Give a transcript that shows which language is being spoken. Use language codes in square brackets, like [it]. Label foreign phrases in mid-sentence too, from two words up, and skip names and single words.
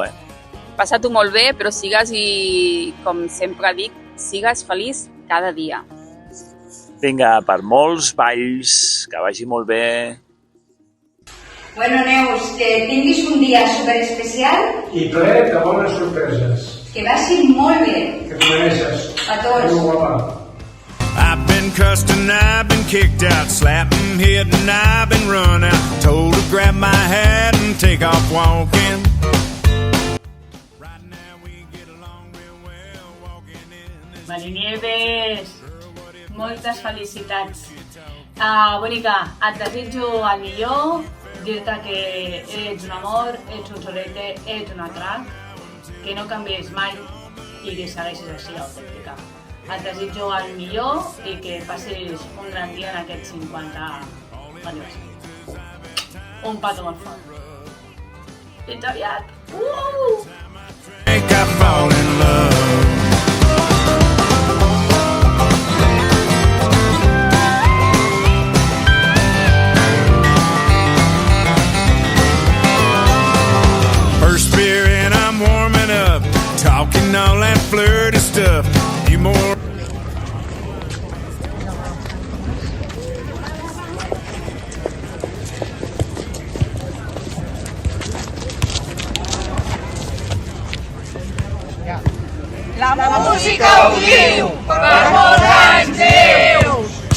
[ca] Passa-t'ho molt bé, però sigues, i com sempre dic, sigues feliç cada dia. Vinga, per molts balls, que vagi molt bé. Bueno, Neus, que tinguis un dia superespecial. I ple de bones sorpreses. Que vagi molt bé. Que t'ho mereixes. A tots. Adéu, guapa. [en] I've been cussed and I've been kicked out, slapped and hit and I've been run out, told to grab my hat and take off walking. [ca] Marinieves, moltes felicitats. Bonica, et desitjo el millor, dir-te que ets un amor, ets un solete, ets una crac, que no canvies mai i que segueixis així autèntica. Et desitjo el millor i que passis un gran dia en aquests 50 aniversari. Un petó molt fort. Fins aviat! [en] I fall in love. First beer and I'm warming up, talking all that flirty stuff. You more. [ca] La música ho diu, per molts anys Neus!